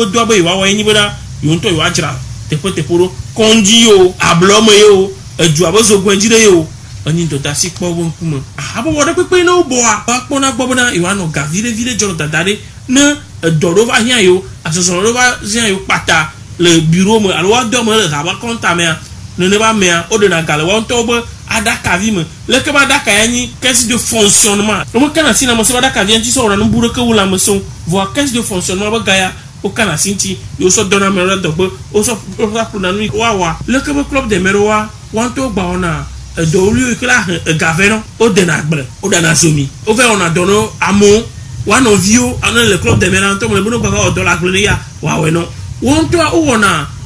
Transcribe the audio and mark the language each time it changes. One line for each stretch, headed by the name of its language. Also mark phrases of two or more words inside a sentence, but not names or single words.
Ewe: doa be yewoawɔ enyi bena yewo ŋutɔ yewoadzra teƒe ɖo kɔndzi yo ablɔme yo edua be zogbɔe dzi ɖe yo enyi dɔdeasi kpɔ wo ŋkume habɔbɔ ɖe kpekpe ne wo bɔa woakpɔna gbɔ bena yewoanɔ ga vi ɖe dzɔ dada ɖe ne edɔ ɖo va hiã yewo asɔsrɔ̃ ɖo va hiã yewo kpata le bureau me alo woadɔ me le haba kɔnta mea nene ba mea woɖena ga le woantɔwo be aɖakavi me leke be aɖaka ya nyi
French: caisse de fonctionnement
Ewe: womekana si lãmesẽ be aɖakavia ŋuti sɔ wɔna nu bu ɖeke wu lãmesẽwo voa
French: caisse de fonctionnement
Ewe: be ga ya wokana si ŋuti yewo sɔ dɔna ame ɖe dɔgbe wosɔ ƒona nu woawɔa leke be Club des Mères wa woantɔwo gba wɔna edɔwli yi ke la he egavɛ nɔ wodena agble woɖana zomi wova wɔna dɔ no amewo woanɔviwo ane le Club des Mères ŋutɔ me le be ne gbava wɔ dɔ le agble ne ya woawɔe nɔ wo ŋutɔa wowɔna